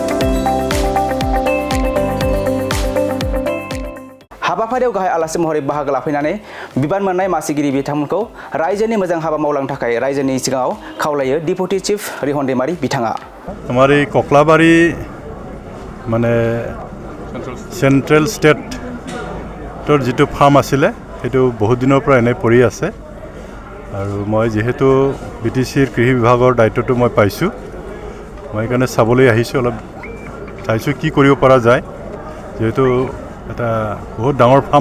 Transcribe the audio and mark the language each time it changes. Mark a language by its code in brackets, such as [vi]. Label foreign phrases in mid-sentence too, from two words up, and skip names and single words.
[brx] हाबाफारियाव गाहाय आलासि महरै बाहागो लाफैनानै बिबान मोननाय मासिगिरि बिथांमोनखौ रायजोनि मोजां हाबा मावलांनो थाखाय रायजोनि सिगाङाव खावलायो डिपुटि चिफ रिहन दैमारि बिथाङा। [as] हमारी कक्लाबारि माने [en] central state [as] তোৰ যেটো ফাৰ্ম আছিলে সেইটো বহুত দিনৰ পৰা এনে পৰি আছে আৰু মই যেহেতু বিটিচিৰ কৃষি বিভাগৰ দায়িত্বটো মই পাইছোঁ মই কাৰণে চাবলৈ আহিছোঁ অলপ চাইছোঁ কি কৰিব পৰা যায় যেহেতু এটা বহুত ডাঙৰ ফাৰ্ম